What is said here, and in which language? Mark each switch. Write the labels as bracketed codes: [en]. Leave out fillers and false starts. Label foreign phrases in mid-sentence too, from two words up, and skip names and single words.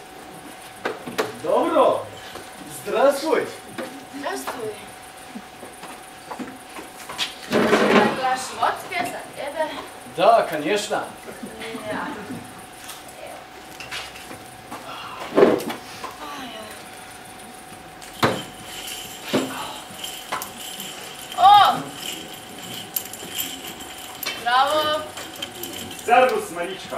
[sl] Dobro. [ru] Здравствуй. Здравствуй. [hr] Jedan glaš vodke za tebe. [ru] Да, конечно. [sl] Ja. O! Bravo. Servus, Marička.